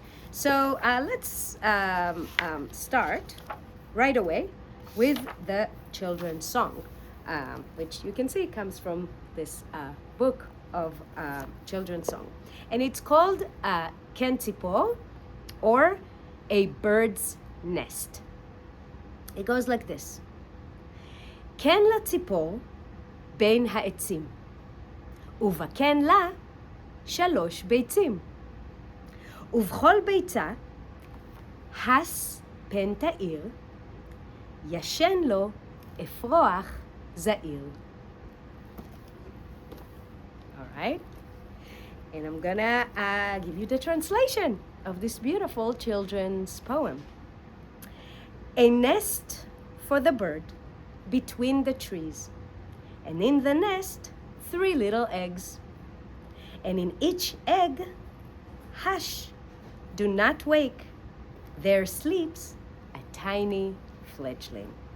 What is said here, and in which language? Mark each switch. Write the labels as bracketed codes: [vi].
[en] So let's start right away with the children's song, which you can see comes from this book of children's song. And it's called Ken Tzipor, or A Bird's Nest. It goes like this. [he] כן לציפור בין העצים, ובכן לה 3 ביצים. ובכל ביצה הס פן תאיר, ישן לו אפרוח זעיר. [en] All right? And I'm gonna give you the translation of this beautiful children's poem. A nest for the bird between the trees, and in the nest 3 little eggs, and in each egg, hush, do not wake, there sleeps a tiny fledgling.